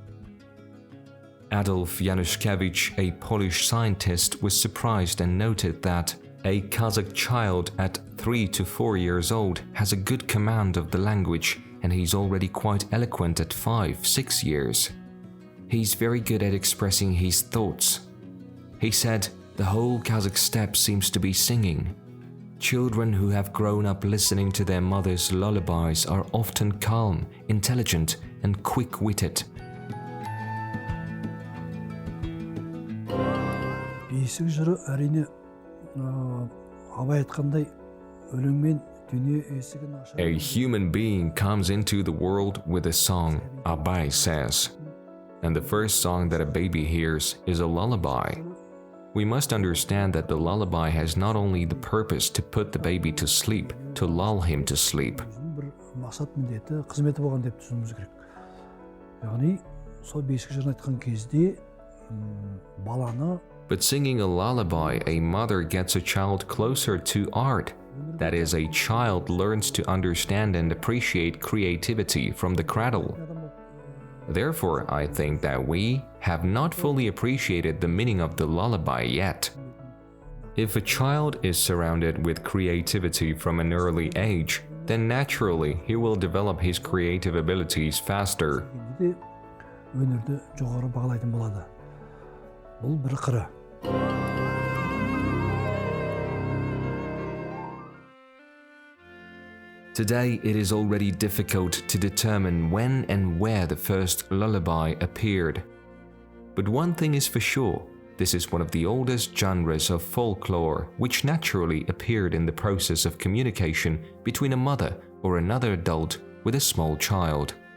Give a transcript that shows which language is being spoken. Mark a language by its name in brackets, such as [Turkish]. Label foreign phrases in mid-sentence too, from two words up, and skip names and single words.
[English] Adolf Januszkiewicz, a Polish scientist, was surprised and noted that a Kazakh child at 3 to 4 years old has a good command of the language, and he's already quite eloquent at 5-6 years. He's very good at expressing his thoughts. He said, the whole Kazakh steppe seems to be singing. Children who have grown up listening to their mother's lullabies are often calm, intelligent, and quick-witted. [Kazakh] Бесік жыры әрине абай айтқандай өлеңмен дүние есігін ашады. [English] A human being comes into the world with a song, Abay says. And the first song that a baby hears is a lullaby. We must understand that the lullaby has not only the purpose to put the baby to sleep, to lull him to sleep. [Kazakh] Бір мақсат міндеті, қызметі болған деп түсінуіміз керек. Яғни, сол бесік жырын айтқан кезде баланы. [English] But singing a lullaby, a mother gets a child closer to art. That is, a child learns to understand and appreciate creativity from the cradle. Therefore, I think that we have not fully appreciated the meaning of the lullaby yet. If a child is surrounded with creativity from an early age, then naturally he will develop his creative abilities faster. [Kazakh] Өнерді жоғары бағалайтын болады. Бұл бір қыры. [English] Today, it is already difficult to determine when and where the first lullaby appeared. But one thing is for sure, this is one of the oldest genres of folklore which naturally appeared in the process of communication between a mother or another adult with a small child.